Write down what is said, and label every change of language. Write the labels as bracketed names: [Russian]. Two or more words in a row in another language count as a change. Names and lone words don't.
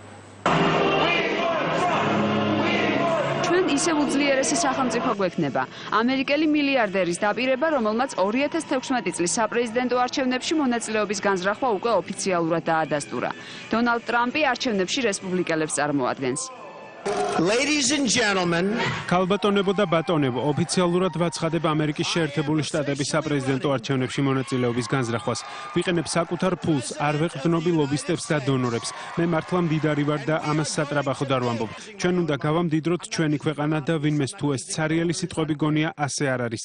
[Georgian] ჩვენ ისევ უძლიერესი სახელმწიფო გვექნება. ამერიკელი მილიარდერის დაპირება, რომელმაც 2016 წლის საპრეზიდენტო არჩევნებში მონაწილეობის განზრახვა უკვე ოფიციალურად დაადასტურა. დონალდ ტრამპი არჩევნებში რესპუბლიკელებს წარმოადგენს. [English] Ladies and gentlemen, [Georgian] ქალბატონებო და ბატონებო, ოფიციალურად ვაცხადებ ამერიკის შეერთებული შტატების საპრეზიდენტო არჩევნებში მონაწილეობის განზრახვას. ვიყენებ საკუთარ ფულს, არ ვეყრდნობი ლობისტებს და დონორებს. მე მართლა მდიდარი ვარ და ამას სატრაბახოდ არ ვამბობ. ჩვენ უნდა გავამდიდროთ ჩვენი ქვეყანა და ვინმეს თუ ეს ცარიელი სიტყვები გონია, ასე არ არის.